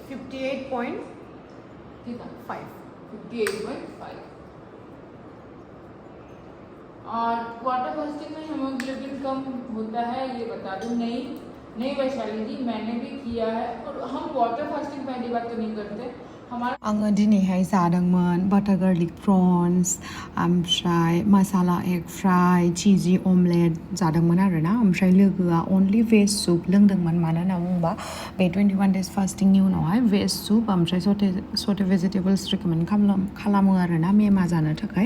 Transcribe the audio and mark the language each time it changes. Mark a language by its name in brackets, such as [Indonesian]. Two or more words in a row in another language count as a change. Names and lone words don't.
[Hindi] 58.5। 58.5। और [English] water fasting [Hindi] में हीमोग्लोबिन कम होता है, ये बता दूं? नहीं वैशाली जी, मैंने भी किया है। और हम [English] water fasting [Hindi] पहली बात तो नहीं करते। [Bodo] आङो दिनैहाय जादोंमोन [English] butter garlic prawns, [Bodo] ओमफ्राय [English] masala egg fry, cheesy omelette [Bodo] जादोंमोन आरोना। ओमफ्राय लोगोआ अनलि [English] veg soup [Bodo] लोंदोंमोन। मानो होनना बुङोबा बे 21 डेज फास्टिंगनि उनावहाय [English] veg soup [Bodo] ओमफ्राय [English] sauté vegetables [Bodo] रिकमेन्ड खालामो आरोना मेमा जानो थाखाय।